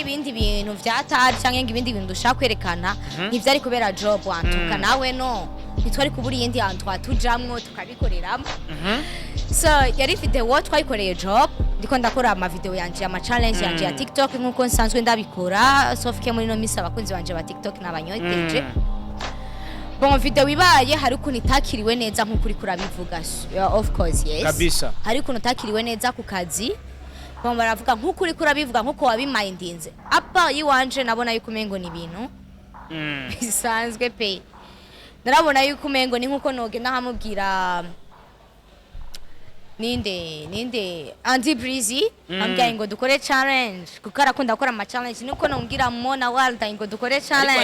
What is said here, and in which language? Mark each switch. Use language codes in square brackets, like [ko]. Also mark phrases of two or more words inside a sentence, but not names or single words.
[rn] ibindi bintu vyatari cyangwa ibindi bintu dushaka kwerekana ntivyari kubera job wantuka nawe no nitwari kubura yindi hantu twatujamwo tukabikoreramo so yari video twayikoreye job ndiko ndakora ama video yanje ama challenge yanje ya TikTok nkuko nsanzwe ndabikora sofike muri no misa abakunzi banje ba TikTok n'abanyoteje bon video ibaye hari ukuntu itakiriwe neza nkuko uri kurabivuga [en] of course yes [rn] kabisa hari ukuntu itakiriwe neza ku kazi bon baravuga nkuko uri kurabivuga nkuko wabimindinze apa yiwanje nabona yuko mengo ni bintu bisanzwe pe narabona yuko mengo ni nkuko nogenda hamubwira ninde Andy Breezy ambyaye ngo dukore challenge kuko arakunda gukora ama challenge niko nombwira Mona Walda ngo dukore challenge